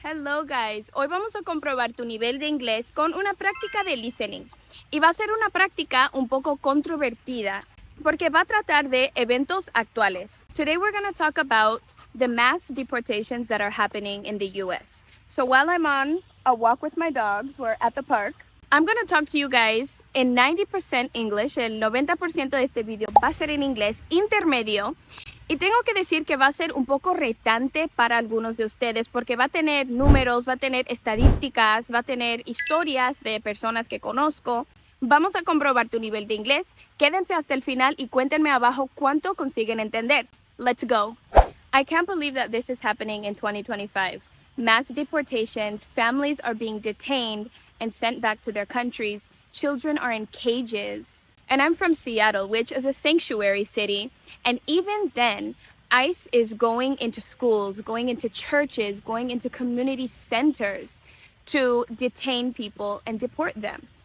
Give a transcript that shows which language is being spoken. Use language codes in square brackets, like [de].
[en] Hello guys, [es] hoy vamos a comprobar tu nivel de inglés con una práctica de listening. Y va a ser una práctica un poco controvertida porque va a tratar de eventos actuales. [en] Today we're going to talk about the mass deportations that are happening in the US. So while I'm on a walk with my dogs, we're at the park, I'm going to talk to you guys in 90% English. [es] El 90% de este video va a ser en inglés intermedio. Y tengo que decir que va a ser un poco retante para algunos de ustedes porque va a tener números, va a tener estadísticas, va a tener historias de personas que conozco. Vamos a comprobar tu nivel de inglés. Quédense hasta el final y cuéntenme abajo cuánto consiguen entender. [en] Let's go. I can't believe that this is happening in 2025. Mass deportations, families are being detained and sent back to their countries. Children are in cages. And I'm from Seattle, which is a sanctuary city. And even then, ICE is going into schools, going into churches, going into community centers to detain people and deport them.